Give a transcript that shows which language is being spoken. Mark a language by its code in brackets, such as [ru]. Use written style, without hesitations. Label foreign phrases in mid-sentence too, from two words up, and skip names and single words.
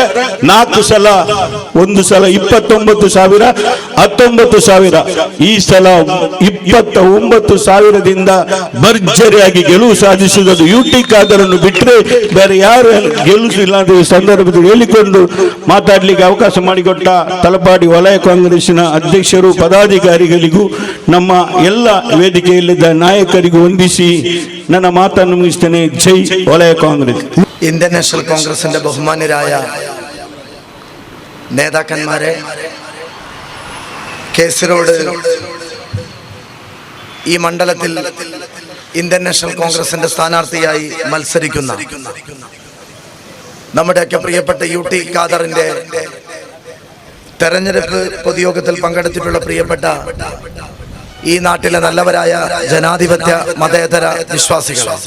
[kn] 4 ಸಲ, ಒಂದು ಸಲ 29,000, 19,000, ಈ ಸಲ 29,000ದಿಂದ ಭರ್ಜರಿಯಾಗಿ ಗೆಲುವು ಸಾಧಿಸುವುದು UT ಖಾದರನ್ನು ಬಿಟ್ಟರೆ ಬೇರೆ ಯಾರು ಗೆಲುವು ಇಲ್ಲ ಅಂತ ಈ ಸಂದರ್ಭದಲ್ಲಿ ಹೇಳಿಕೊಂಡು ಮಾತಾಡಲಿಕ್ಕೆ ಅವಕಾಶ ಮಾಡಿಕೊಟ್ಟ ತಲಪಾಡಿ ವಲಯ ಕಾಂಗ್ರೆಸ್ಸಿನ ಅಧ್ಯಕ್ಷರು, ಪದಾಧಿಕಾರಿಗಳಿಗೂ ನಮ್ಮ ಎಲ್ಲ ವೇದಿಕೆಯಲ್ಲಿದ್ದ ನಾಯಕರಿಗೂ ವಂದಿಸಿ ನನ್ನ ಮಾತನ್ನು ಮುಗಿಸ್ತೇನೆ. ಜೈ ವಲಯ ಕಾಂಗ್ರೆಸ್. [ml] ഇന്ത്യൻ നാഷണൽ കോൺഗ്രസിന്റെ ബഹുമാന്യരായ നേതാക്കന്മാരെ, കേസരോട് ഈ മണ്ഡലത്തിൽ ഇന്ത്യൻ നാഷണൽ കോൺഗ്രസിന്റെ സ്ഥാനാർത്ഥിയായി മത്സരിക്കുന്ന നമ്മുടെയൊക്കെ പ്രിയപ്പെട്ട UT ഖാദറിന്റെ തെരഞ്ഞെടുപ്പ് പൊതുയോഗത്തിൽ പങ്കെടുത്തിട്ടുള്ള പ്രിയപ്പെട്ട ഈ നാട്ടിലെ നല്ലവരായ ജനാധിപത്യ മതേതര വിശ്വാസികൾ,